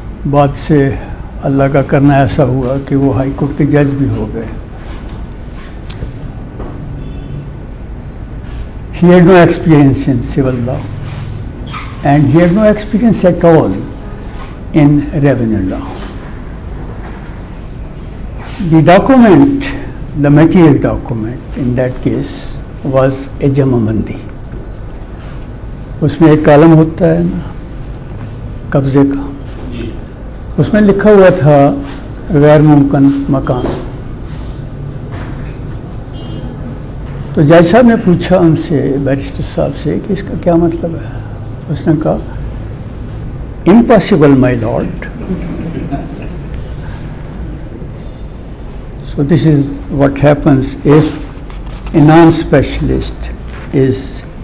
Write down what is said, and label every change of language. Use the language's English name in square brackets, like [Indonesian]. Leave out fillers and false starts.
[Urdu] بعد سے اللہ کا کرنا ایسا ہوا کہ وہ ہائی کورٹ کے جج بھی ہو گئے. [English] He had no experience in civil law, and he had no experience at all in revenue law. The document, the material document in that case was a jamamandi. [Urdu] اس میں ایک کالم ہوتا ہے نا قبضے کا, اس میں لکھا ہوا تھا غیر ممکن مکان. تو جج صاحب نے پوچھا ان سے, بیرسٹر صاحب سے, کہ اس کا کیا مطلب ہے. اس نے کہا [English] impossible, my lord. So this is what happens if a non-specialist is